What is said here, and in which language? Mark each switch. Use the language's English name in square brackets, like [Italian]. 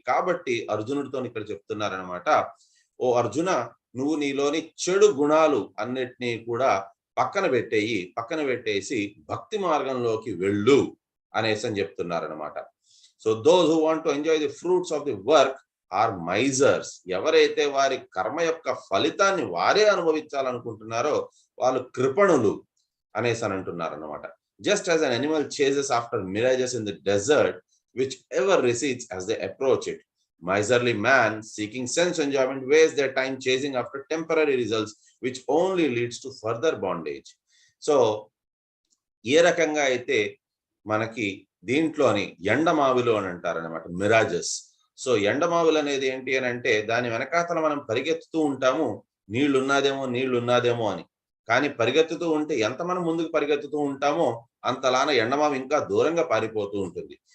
[Telugu] కాబట్టి అర్జునుడితో ఇక్కడ చెప్తున్నారనమాట, ఓ అర్జున నువ్వు నీలోని చెడు గుణాలు అన్నిటినీ కూడా పక్కన పెట్టేసి భక్తి మార్గంలోకి వెళ్ళు అనేసి చెప్తున్నారనమాట. [English] So those who want to enjoy the fruits of the work are misers. [Telugu] ఎవరైతే వారి కర్మ యొక్క ఫలితాన్ని వారే అనుభవించాలనుకుంటున్నారో వాళ్ళు కృపణులు అనేసి అంటున్నారనమాట. [English] Just as an animal chases after mirages in the desert which ever recedes as they approach it, miserly man seeking sense enjoyment wastes their time chasing after temporary results which only leads to further bondage. [Telugu] So ఏ రకంగా అయితే మనకి దీంట్లోని ఎండమావిలు అని అంటారనమాట, మిరాజెస్. So ఎండమావులు అనేది ఏంటి అని అంటే దాని వెనకాతల మనం పరిగెత్తుతూ ఉంటాము నీళ్లున్నాదేమో అని. కానీ పరిగెత్తుతూ ఉంటే ఎంత మనం ముందుకు పరిగెత్తుతూ ఉంటామో అంతలాన ఎండమావి ఇంకా దూరంగా పారిపోతూ ఉంటుంది.